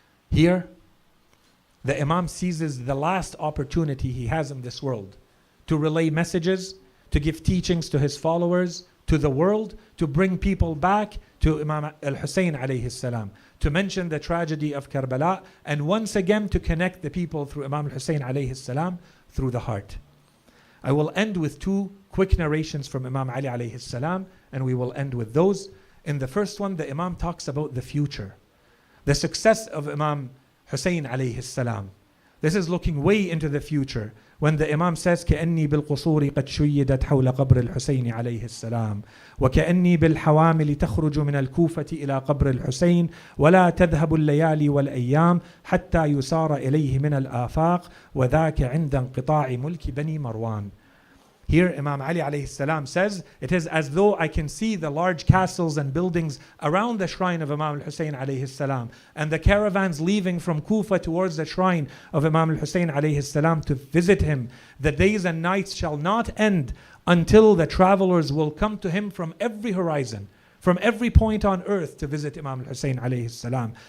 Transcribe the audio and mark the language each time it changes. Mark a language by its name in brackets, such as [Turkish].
[English] Here, the Imam seizes the last opportunity he has in this world to relay messages, to give teachings to his followers, to the world, to bring people back to Imam al-Hussein alayhi salam, to mention the tragedy of Karbala, and once again to connect the people through Imam al-Hussein alayhi salam through the heart. I will end with two quick narrations from Imam Ali alayhi salam, and we will end with those. In the first one, the Imam talks about the future, the success of Imam Hussein alayhi salam. This is looking way into the future. When the Imam says, [Arabic] كأني بالقصور قد شيدت حول قبر الحسين عليه السلام وكأني بالحوامل تخرج من الكوفة إلى قبر الحسين ولا تذهب الليالي والأيام حتى يسار إليه من الآفاق وذاك عند انقطاع ملك بني مروان. [English] Here Imam Ali alayhi salam says, it is as though I can see the large castles and buildings around the shrine of Imam al-Hussein alayhi salam, and the caravans leaving from Kufa towards the shrine of Imam al-Hussein alayhi salam to visit him. The days and nights shall not end until the travelers will come to him from every horizon, from every point on earth to visit Imam al-Hussein alayhi salam.